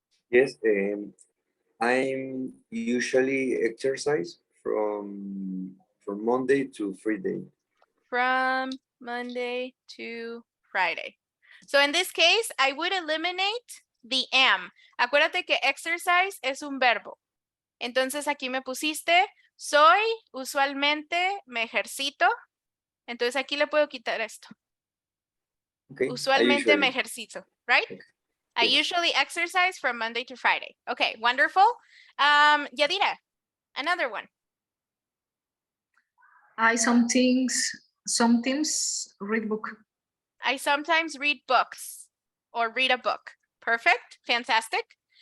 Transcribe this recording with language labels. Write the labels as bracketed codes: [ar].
[en] Yes, I'm usually exercise from Monday to Friday. From Monday to Friday. So in this case, I would eliminate the am. [es] Acuérdate que exercise es un verbo. Entonces aquí me pusiste, soy, usualmente me ejercito. Entonces aquí le puedo quitar esto. [en] Okay. [es] Usualmente me ejercito, right? [en] Okay. I usually exercise from Monday to Friday. Okay, wonderful. Yadira, another one. I sometimes read book. I sometimes read books or read a book. Perfect, fantastic.